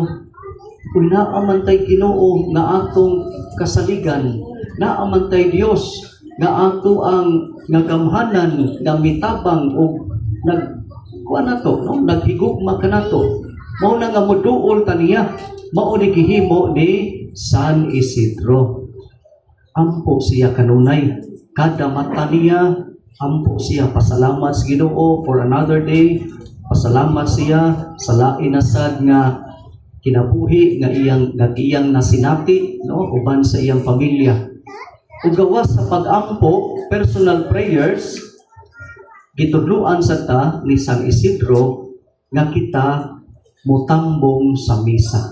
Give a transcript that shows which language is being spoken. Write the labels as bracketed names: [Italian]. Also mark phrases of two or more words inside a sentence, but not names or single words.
[Cebuano] Kung naamantay Ginoo nga atong kasaligan, naamantay Dios nga ato ang nagamhanan, nga mitabang o kuha na to, no? Naghigugma ka na to. Mao na nga moduol taniya, mao ni gihimo ni San Isidro. Ampo siya kanunay, kada mata niya, ampo siya pasalamat sa Ginoo [English] for another day. [Cebuano] Pasalamat siya sa lain na sad nga kinabuhi nga iyang nasinati, no, uban sa iyang pamilya. Ug gawas sa pag-ampo, [English] personal prayers, [Cebuano] gitudluan sa ta ni San Isidro nga kita mutambong sa misa.